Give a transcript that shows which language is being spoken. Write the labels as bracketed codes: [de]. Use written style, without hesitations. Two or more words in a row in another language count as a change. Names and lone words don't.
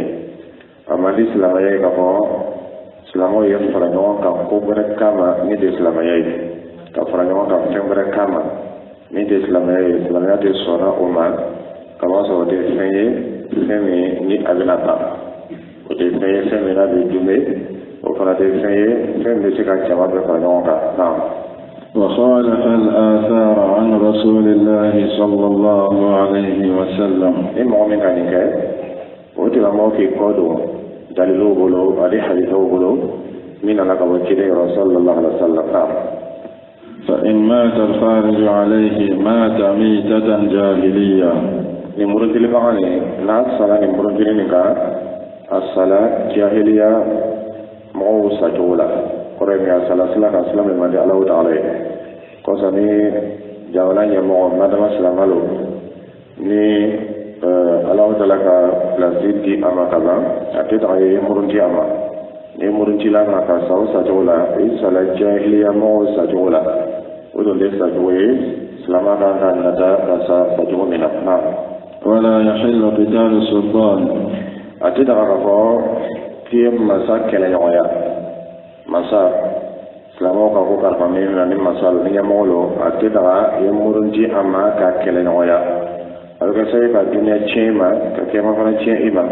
[bm] a man di silamɛya ye k'a fɔ silamɛw ye fara ɲɔgɔn kan ko wɛrɛ kama min tɛ silamɛya ye, ka fara ɲɔgɔn kan fɛn wɛrɛ kama min tɛ silamɛya ye. silamɛya tɛ sɔnna o ma, k'a sɔrɔ o tɛ fɛn ye fɛn min ni a bɛna ban, o tɛ fɛn ye fɛn min n'a bɛ dunbe, o fana tɛ fɛn ye fɛn min bɛ se ka jama bɛɛ fara ɲɔgɔn kan. naam. [ar] وخالف الآثار عن رسول الله صلى الله عليه وسلم. [bm] ni mɔgɔ min ka nin kɛ o tigilamɔgɔ k'i kɔ don daliluw bolo ani hadisaw bolo min nana ka bɔ ciden yɔrɔ [ar] صلى الله عليه وسلم. [bm] naam. [ar] فإن مات الخارج عليه مات ميتة جاهلية. [bm] nin murutilibaga nin n'a sara nin murutili nin kan a sala jahiliya mɔgɔw sacogo la. kɔrɔ ye min a sala sila ka sila min man di Alahu Taala ye. kosɔn ni jamana ɲɛmɔgɔ madama silamɛ lo ni Alahu Taala ka pilasi di a ma ka ban a tɛ taga ye murunti a ma. ni muruntila ma ka sa o sacogo la i sala jahiliya mɔgɔw sacogo la, o don de sacogo ye silamɛ kan ka nata ka sa sacogo min na. naam. [ar] ولا يحل قتال السلطان. [bm] a tɛ taga k'a fɔ k'i ye masa kɛlɛɲɔgɔnya. masa silamɛw ka ko kalifa min na ni masa lo ni ɲɛmɔgɔ lo, a tɛ taga i ye murunti a ma ka kɛlɛɲɔgɔnya. a bɛ kɛ sababu ye ka duniya tiɲɛ i ma ka kɛma fana tiɲɛ i ma.